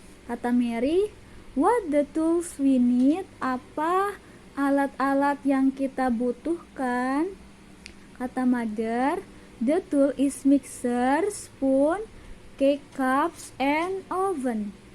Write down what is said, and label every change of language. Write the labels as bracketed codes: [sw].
[en] Kata Mary, what the tools we need? [id] Apa alat-alat yang kita butuhkan? [en] Kata Mother, the tool is mixer, spoon, cake cups, and oven.